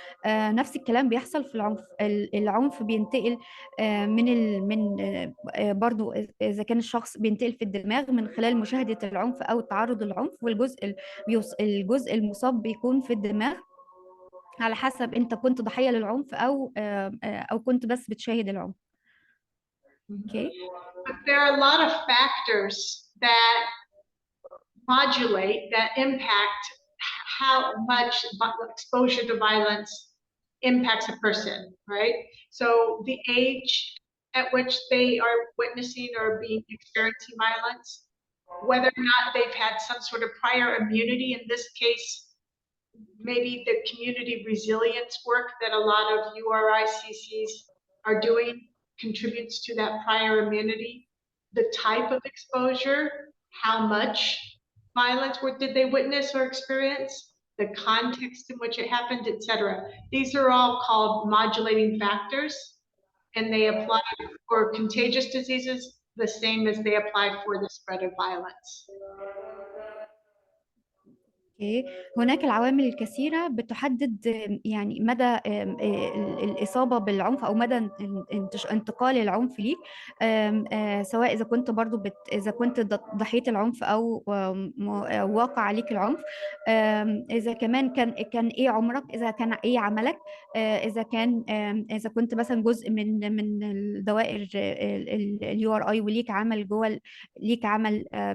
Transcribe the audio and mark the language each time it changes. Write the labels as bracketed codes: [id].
[ar] نفس الكلام بيحصل في العنف. العنف بينتقل من برضو إذا كان الشخص بينتقل في الدماغ من خلال مشاهدة العنف أو التعرض للعنف، الجزء المصاب بيكون في الدماغ على حسب انت كنت ضحية للعنف او كنت بس بتشاهد العنف. [en] Okay. But there are a lot of factors that modulate, that impact how much exposure to violence impacts a person, right? So the age at which they are witnessing or experiencing violence, whether or not they've had some sort of prior immunity, in this case, maybe the community resilience work that a lot of URICCs are doing contributes to that prior immunity, the type of exposure, how much violence did they witness or experience, the context in which it happened, etc. These are all called modulating factors, and they apply for contagious diseases the same as they apply for the spread of violence. [ar] هناك العوامل الكثيرة بتحدد يعني مدى الإصابة بالعنف أو مدى انتقال العنف ليك، سواء إذا كنت برضو إذا كنت ضحية العنف أو واقع عليك العنف، إذا كان إيه عمرك، إذا كان إيه عملك، إذا كنت مثلا جزء من الدوائر URI وليك عمل جوه، ليك عمل